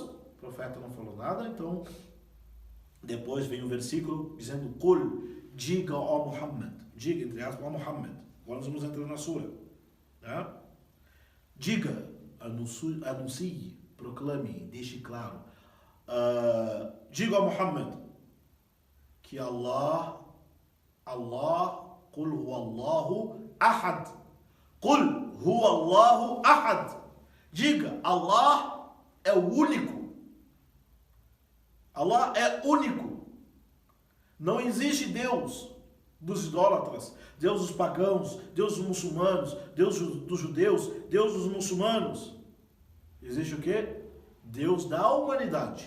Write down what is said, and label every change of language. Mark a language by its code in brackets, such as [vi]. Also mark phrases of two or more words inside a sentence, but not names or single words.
[pt] O profeta não falou nada, então depois vem o versículo dizendo: Qul, diga ó Muhammad, diga entre aspas ó Muhammad. Agora nós vamos entrar na sura. Né? Diga, anuncie, proclame, deixe claro. Diga a Muhammad que Allah, [ar] قل هو الله أحد. قل هو الله أحد. [pt] Diga, Allah é o único. Allah é único. Não existe Deus dos idólatras, Deus dos pagãos, Deus dos muçulmanos, Deus dos judeus, Deus dos muçulmanos. Existe o quê? Deus da humanidade.